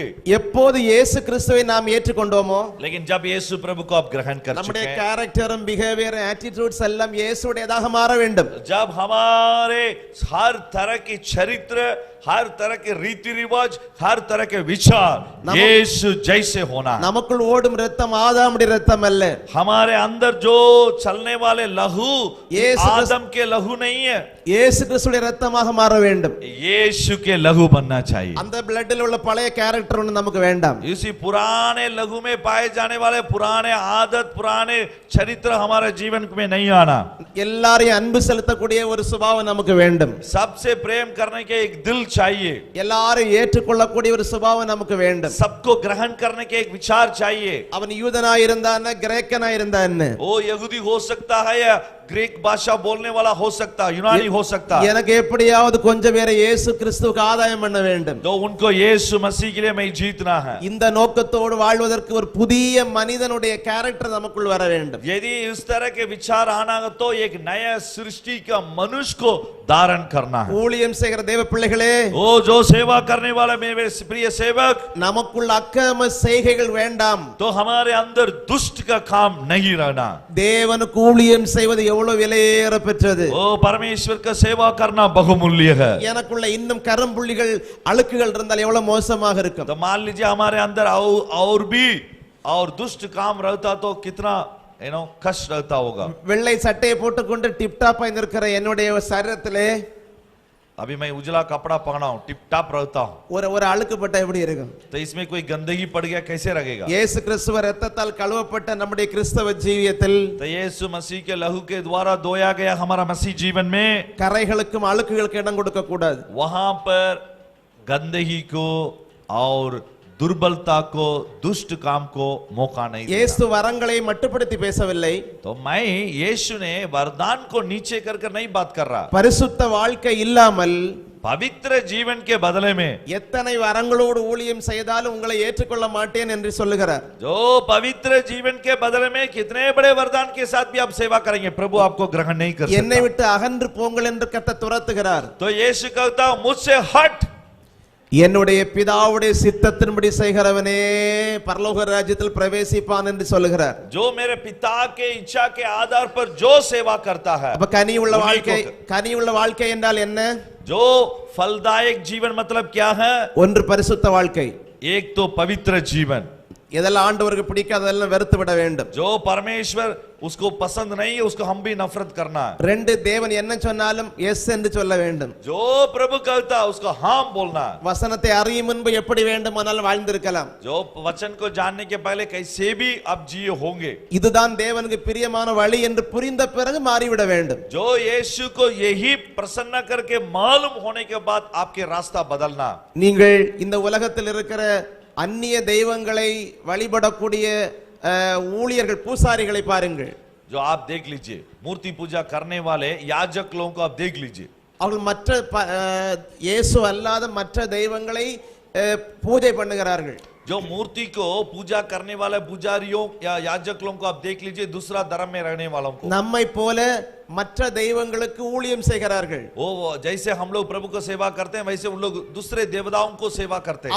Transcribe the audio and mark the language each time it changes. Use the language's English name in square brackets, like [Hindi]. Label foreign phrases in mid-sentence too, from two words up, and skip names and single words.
[Tamil] எப்போது இயேசு கிறிஸ்துவை நாம் ஏற்றுக்கொண்டோமோ, [Hindi] लेकिन जब यीशु प्रभु को आप ग्रहण कर चुके [Tamil] நம்முடைய [Hindi] हैं, [English] character behaviour attitudes [Tamil] எல்லாம் இயேசுடையதாக மாற வேண்டும். [Hindi] जब हमारे हर तरह की चरित्र, हर तरह के रीति रिवाज, हर तरह के विचार यीशु जैसे होना है। [Tamil] நமக்குள் ஓடும் இரத்தம் ஆதாமுடைய இரத்தம் அல்ல. [Hindi] हमारे अंदर जो चलने वाले लहू यीशु आदम के लहू नहीं है, [Tamil] இயேசு கிறிஸ்துடைய இரத்தமாக மாற வேண்டும். [Hindi] यीशु के लहू बनना चाहिए। [Tamil] அந்த பிளட்ல உள்ள பழைய கேரக்டர் ஒன்று நமக்கு வேண்டாம். [Hindi] इसी पुराने लहू में पाए जाने वाले पुराने आदत, पुराने चरित्र हमारे जीवन में नहीं आना। [Tamil] எல்லாரையும் அன்பு செலுத்தக்கூடிய ஒரு சுபாவம் நமக்கு வேண்டும். [Hindi] सबसे प्रेम करने के एक दिल चाहिए, [Tamil] எல்லாரையும் ஏற்றுக்கொள்ளக்கூடிய ஒரு சுபாவம் நமக்கு வேண்டும். [Hindi] सबको ग्रहण करने के एक विचार चाहिए। [Tamil] அவன் யூதனாய் இருந்தானே, கிரேக்கனாய் இருந்தானே, [Hindi] वो यहूदी हो सकता है या ग्रीक भाषा बोलने वाला हो सकता, यूनानी हो सकता, [Tamil] எனக்கு எப்படியாவது கொஞ்சம் பேரை இயேசு கிறிஸ்துவுக்கு ஆதாயம் பண்ண வேண்டும். [Hindi] तो उनको यीशु मसीह के लिए मैं जीतना है। [Tamil] இந்த நோக்கத்தோடு வாழ்வதற்கு ஒரு புதிய மனிதனுடைய கேரக்டர் நமக்குள் வர வேண்டும். [Hindi] यदि इस तरह के विचार आना है तो एक नया सृष्टि का मनुष्य को धारण करना है। [Tamil] ஊழியம் செய்கிற தேவ பிள்ளைகளே, [Hindi] ओ जो सेवा करने वाला मेरे प्रिय सेवक, [Tamil] நமக்குள் அக்கிரம செய்கைகள் வேண்டாம். [Hindi] तो हमारे अंदर दुष्ट का काम नहीं रहना। [Tamil] தேவனுக்கு ஊழியம் செய்வது எவ்வளவு விலையேற பெற்றது. [Hindi] ओ परमेश्वर का सेवा करना बहुमूल्य है। [Tamil] எனக்குள்ள இன்னும் கரும்புள்ளிகள் அழுக்குகள் இருந்தால் எவ்வளவு மோசமாக இருக்கும். [Hindi] तो मान लीजिए हमारे अंदर और भी और दुष्ट काम रहता तो कितना कष्ट रहता होगा। [Tamil] வெள்ளை சட்டையை போட்டுக்கொண்டு டிப்டாப்பா இருக்கிற என்னுடைய சரீரத்திலே [Hindi] अभी मैं उजला कपड़ा पहना हूं, टिप टाप रहता हूं, [Tamil] ஒரு அழுக்குப்பட்ட எப்படி இருக்கும்? [Hindi] तो इसमें कोई गंदगी पड़ गया कैसे रहेगा? [Tamil] இயேசு கிறிஸ்துவ இரத்தத்தால் கழுவப்பட்ட நம்முடைய கிறிஸ்தவ ஜீவியத்தில் [Hindi] तो यीशु मसीह के लहू के द्वारा धोया गया हमारा मसीह जीवन में, [Tamil] கரைகளுக்கும் அழுக்குகளுக்கும் இடம் கொடுக்க கூடாது. [Hindi] वहां पर गंदगी को और दुर्बलता को, दुष्ट काम को मौका नहीं देना। [Tamil] இயேசு வரங்களை மட்டுப்படுத்தி பேசவில்லை. [Hindi] तो मैं यीशु ने वरदान को नीचे कर नहीं बात कर रहा, [Tamil] பரிசுத்த வாழ்க்கை இல்லாமல் [Hindi] पवित्र जीवन के बदले में [Tamil] எத்தனை வரங்களோடு ஊழியம் செய்தாலும் உங்களை ஏற்றுக்கொள்ள மாட்டேன் என்று சொல்லுகிறார். [Hindi] जो पवित्र जीवन के बदले में कितने बड़े वरदान के साथ भी आप सेवा करेंगे, प्रभु आपको ग्रहण नहीं कर [Tamil] என்னை [Hindi] सकता। [Tamil] விட்டு அகன்று போங்கள் என்று கர்த்தர் துரத்துகிறார். [Hindi] तो यीशु कहता मुझसे हट, [Tamil] என்னுடைய பிதாவுடைய சித்தத்தின்படி செய்கிறவனே பரலோக ராஜ்யத்தில் பிரவேசிப்பான் என்று சொல்லுகிறார். [Hindi] जो मेरे पिता के इच्छा के आधार पर जो सेवा करता है। [Tamil] அப்ப கனி உள்ள வாழ்க்கை என்றால் என்ன? [Hindi] जो फलदायक जीवन मतलब क्या है? [Tamil] ஒன்று பரிசுத்த வாழ்க்கை. [Hindi] एक तो पवित्र जीवन, [Tamil] எதெல்லாம் ஆண்டவருக்கு பிடிக்காததெல்லாம் வெறுத்து விட வேண்டும். [Hindi] जो परमेश्वर उसको पसंद नहीं है उसको हम भी नफरत करना है। [Tamil] ரெண்டு, தேவன் என்ன சொன்னாலும் எஸ் என்று சொல்ல வேண்டும். [Hindi] जो प्रभु कहता है उसको हाँ बोलना है। [Tamil] வசனத்தை அறியும் முன்பு எப்படி வேண்டுமானாலும் வாழ்ந்திருக்கலாம். [Hindi] जो वचन को जानने के पहले कैसे भी आप जिए होंगे, [Tamil] இதுதான் தேவனுக்கு பிரியமான வழி என்று புரிந்த பிறகு மாறிவிட வேண்டும். [Hindi] जो यीशु को यही प्रसन्न करके मालूम होने के बाद आपके रास्ता बदलना। [Tamil] நீங்கள் இந்த உலகத்தில் இருக்கிற அந்நிய தெய்வங்களை வழிபடக்கூடிய ஊழியர்கள், பூசாரிகளை பாருங்கள். [Hindi] जो आप देख लीजिए मूर्ति पूजा करने वाले याजक लोगों को आप देख लीजिए, [Tamil] அவர்கள் மற்ற இயேசு அல்லாத மற்ற தெய்வங்களை பூஜை பண்ணுகிறார்கள். [Hindi] जो मूर्ति को पूजा करने वाले पुजारियों या याजक लोगों को आप देख लीजिए, दूसरा धर्म में रहने वालों को [Tamil] நம்மை போல மற்ற தெய்வங்களுக்கு ஊழியம் செய்கிறார்கள். [Hindi] वो जैसे हम लोग प्रभु को सेवा करते हैं वैसे उन लोग दूसरे देवताओं को सेवा करते हैं।